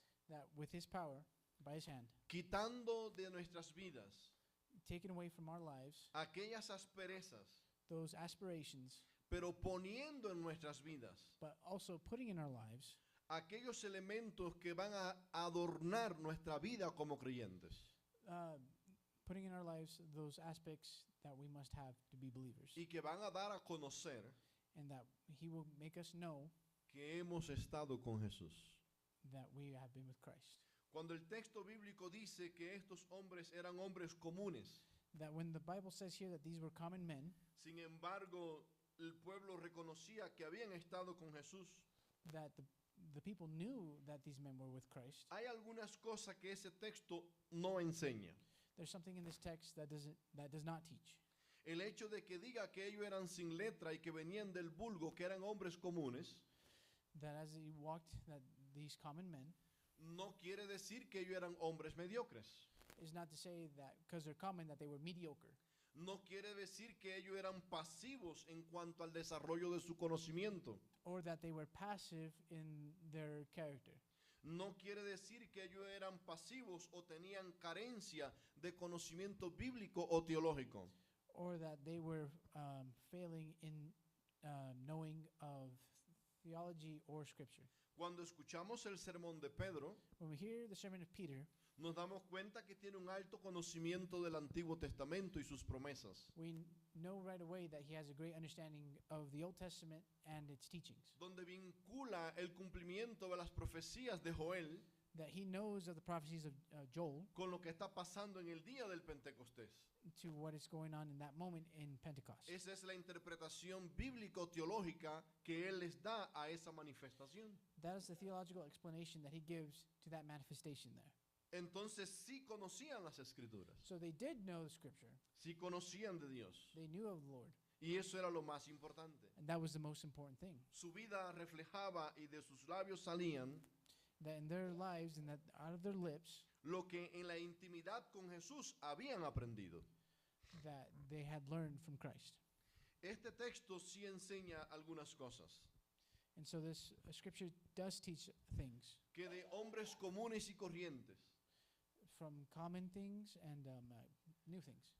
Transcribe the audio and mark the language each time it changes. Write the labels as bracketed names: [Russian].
[English] that with His power, by His hand, [Spanish] quitando de nuestras vidas [English] taken away from our lives [Spanish] aquellas asperezas, [English] those aspirations, [Spanish] pero poniendo en nuestras vidas [English] but also putting in our lives [Spanish] aquellos elementos que van a adornar nuestra vida como creyentes [English] putting in our lives those aspects that we must have to be believers, [Spanish] y que van a dar a conocer [English] and that He will make us know [Spanish] que hemos estado con Jesús. [English] that we have been with Christ. [Spanish] Cuando el texto bíblico dice que estos hombres eran hombres comunes, [English] That when the Bible says here that these were common men, [Spanish] sin embargo, el pueblo reconocía que habían estado con Jesús, [English] that the people knew that these men were with Christ. [Spanish] hay algunas cosas que ese texto no enseña. [English] There's something in this text that does not teach. [Spanish] El hecho de que diga que ellos eran sin letra y que venían del vulgo, que eran hombres comunes, [English] That as he walked, that these common men [Spanish] no quiere decir que ellos eran hombres mediocres. [English] is not to say that because they're common that they were mediocre. [Spanish] No quiere decir que ellos eran pasivos en cuanto al desarrollo de su conocimiento. [English] Or that they were passive in their character. [Spanish] No quiere decir que ellos eran pasivos o tenían carencia de conocimiento bíblico o teológico. [English] Or that they were failing in knowing of theology or scripture. [Spanish] Cuando escuchamos el sermón de Pedro, [English] When we hear the sermon of Peter, [Spanish] nos damos cuenta que tiene un alto conocimiento del Antiguo Testamento y sus promesas, [English] we know right away that he has a great understanding of the Old Testament and its teachings, [Spanish] donde vincula el cumplimiento de las profecías de Joel [English] that he knows of the prophecies of Joel [Spanish] con lo que está pasando en el día del Pentecostés. [English] to what is going on in that moment in Pentecost. [Spanish] Esa es la interpretación bíblico-teológica que él les da a esa manifestación. [English] That is the theological explanation that he gives to that manifestation there. [Spanish] Entonces sí conocían las escrituras, [English] So they did know the scripture. [Spanish] sí conocían de Dios. [English] They knew of the Lord. [Spanish] Y eso era lo más importante. [English] And that was the most important thing. [Spanish] Su vida reflejaba y de sus labios salían [English] That in their lives and that out of their lips, [Spanish] lo que en la intimidad con Jesús habían aprendido. [English] that they had learned from Christ. [Spanish] Este texto sí enseña algunas cosas [English] And so this scripture does teach things [Spanish] que de hombres comunes y corrientes, [English] from common things and new things.